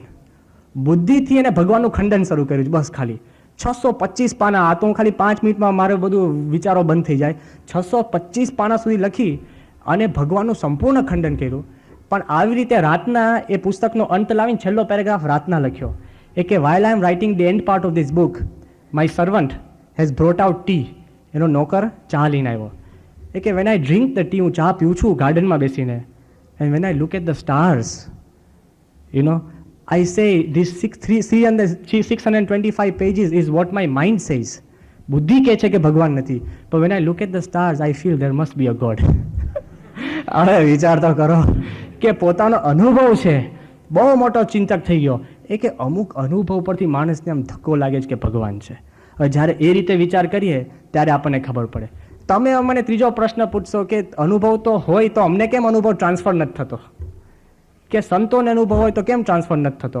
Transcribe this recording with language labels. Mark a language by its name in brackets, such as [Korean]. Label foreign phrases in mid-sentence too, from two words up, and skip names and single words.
[Gujarati] બુદ્ધિથી એને ભગવાનનું ખંડન શરૂ કર્યું, બસ ખાલી 625 પાના. આ તો હું ખાલી 5 મિનિટમાં મારે બધું વિચારો બંધ થઈ જાય. 625 પાના સુધી લખી અને ભગવાનનું સંપૂર્ણ ખંડન કર્યું. પણ આવી રીતે રાતના એ પુસ્તકનો અંત લાવીને છેલ્લો પેરેગ્રાફ રાતના લખ્યો, એ કે [English] while I am writing the end part of this book, my servant has brought out tea. [Gujarati] એનો નોકર ચા લઈને આવ્યો. એ કે [English] when I drink the tea, [Gujarati] હું ચા પીઉં છું ગાર્ડનમાં બેસીને, [English] and when I look at the stars, you know, I say this 625 pages is what my mind says. [Gujarati] બુદ્ધિ કહે છે કે ભગવાન નથી, [English] but when I look at the stars, I feel there must be a God. [Gujarati] હવે વિચાર તો કરો કે પોતાનો અનુભવ છે, બહુ મોટો ચિંતક થઈ ગયો. એ કે અમુક અનુભવ પરથી માણસને આમ ધક્કો લાગે છે કે ભગવાન છે. હવે જ્યારે એ રીતે વિચાર કરીએ ત્યારે આપણને ખબર પડે. તમે મને ત્રીજો પ્રશ્ન પૂછશો કે અનુભવ તો હોય તો અમને કેમ અનુભવ ટ્રાન્સફર નથી થતો, કે સંતોને અનુભવ હોય તો કેમ ટ્રાન્સફર નથી થતો?